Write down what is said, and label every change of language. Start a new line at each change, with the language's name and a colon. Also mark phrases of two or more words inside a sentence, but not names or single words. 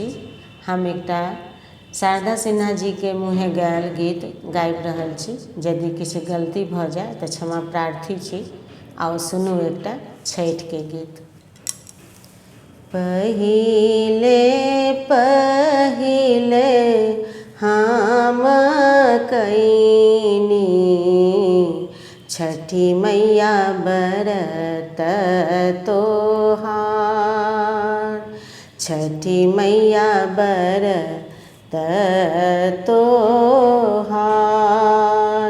Maithili: हम एकटा शारदा सिन्हा जी के मुँहे गायल गीत गाबि रहल छी। यदि किछु गलती भऽ जाय तऽ क्षमा प्रार्थी छी। आओ सुनू एकटा छठिके गीत। पहिले पहिले हम कइनी छठी मैया बरत तोहार। छठी मैया बरत तोहार।